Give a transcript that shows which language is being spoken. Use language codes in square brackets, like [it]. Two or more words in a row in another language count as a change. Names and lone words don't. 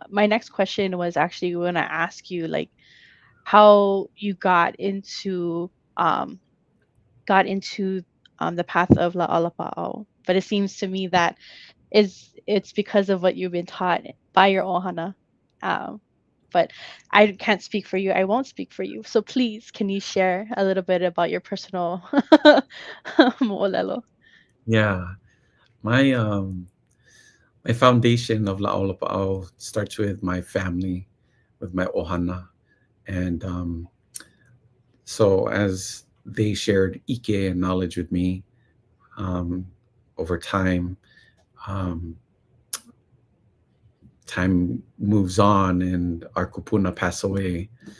[en] My next question was actually going to ask you, like, how you got into the path of [haw] Lāʻau Lapaʻau. [en] But it seems to me that it's because of what you've been taught by your ohana. But I can't speak for you. I won't speak for you. So please, can you share a little bit about your personal moʻolelo? Yeah. My foundation of [haw] Lāʻau Lapaʻau [en] starts with my family, with my ohana. And so as they shared ike and knowledge with me over time, time moves on and our kupuna pass away.